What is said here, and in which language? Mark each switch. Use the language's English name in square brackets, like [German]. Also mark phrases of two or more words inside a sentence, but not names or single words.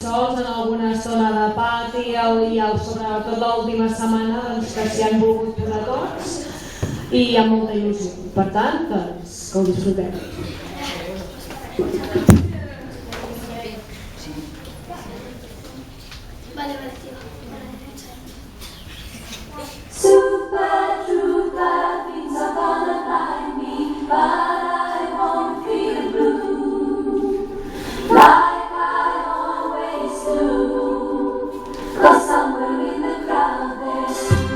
[Catalan] sols en alguna zona de pati i sobretot l'última setmana doncs, que s'hi han volgut posar tots i hi ha molta il·lusió. Per tant, doncs, que ho disfrutem. [English] Super trooper, things are gonna blind me, but I won't feel blue, like I always do, 'cause somewhere in the crowd there's